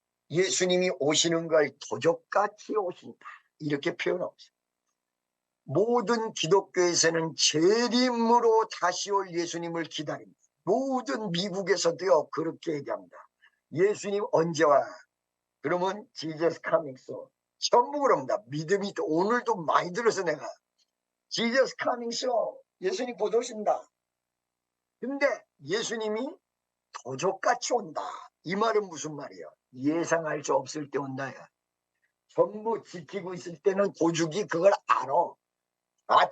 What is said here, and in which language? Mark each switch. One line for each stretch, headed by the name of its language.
Korean: 예수님이 오시는 걸 도적같이 오신다. 이렇게 표현하고 있습니다. 모든 기독교에서는 재림으로 다시 올 예수님을 기다립니다. 모든 미국에서도요 그렇게 얘기합니다. 예수님 언제 와? 그러면
English: Jesus coming soon.
Korean: 전부 그럽니다. 믿음이 오늘도 많이 들어서 내가
English: Jesus coming soon.
Korean: 예수님 곧 오신다. 근데 예수님이 도적같이 온다. 이 말은 무슨 말이에요? 예상할 수 없을 때 온다. 전부 지키고 있을 때는 도둑이 그걸 알아.